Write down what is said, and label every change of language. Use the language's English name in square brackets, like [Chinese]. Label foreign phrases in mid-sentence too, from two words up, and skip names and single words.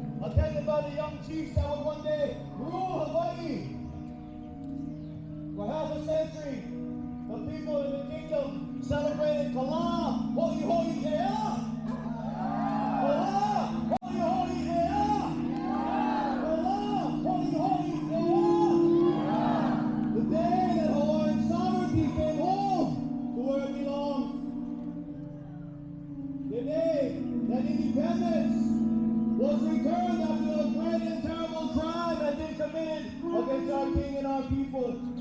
[English] attended by the young chiefs that would one day rule Hawaii. For half a century, the people in the kingdom celebrated Kala, Ho'i Ho'i Ea. Kala, Ho'i Ho'i Ea. Kala, Ho'i Ho'i Ea. The day that Hawaiian sovereignty came home to where it belongs. The day that independence was returned after a great and terrible crime had been committed against our king and our people.